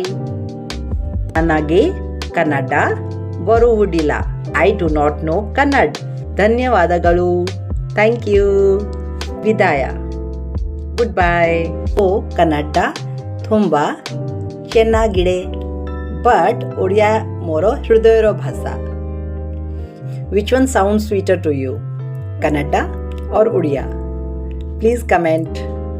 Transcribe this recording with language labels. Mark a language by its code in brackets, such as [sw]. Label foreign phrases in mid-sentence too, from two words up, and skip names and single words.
[kn] ನನಗೆ ಕನ್ನಡ ಬರುವುದಿಲ್ಲ. [en] I do not know Kannada. ಧನ್ಯವಾದಗಳು. Thank you. ವಿದಾಯ. Good bye. [kn] ಕನ್ನಡ ತುಂಬ ಚೆನ್ನಾಗಿದೆ, ಬಟ್ [or] ଓଡ଼ିଆ ମୋର ହୃଦୟର ଭାଷା. [en] Which one sounds sweeter to you? ಕನ್ನಡ or ଓଡ଼ିଆ? Please comment.